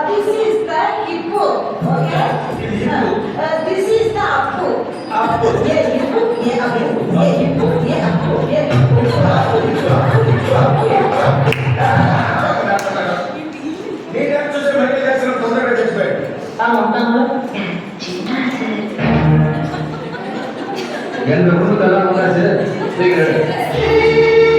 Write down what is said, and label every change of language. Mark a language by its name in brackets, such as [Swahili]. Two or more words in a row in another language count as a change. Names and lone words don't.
[English] This is the hippo, okay? This is the appu. Yeah, hippo, yeah, appu. Yeah, hippo, yeah, appu. Yeah, [Telugu] నీకు చూసే మైకేల్ జాక్సన్ తొందరగా చచ్చిపోయాడు. [Tamil] எங்க குடும்பத்தெல்லாம் வந்தாச்சு.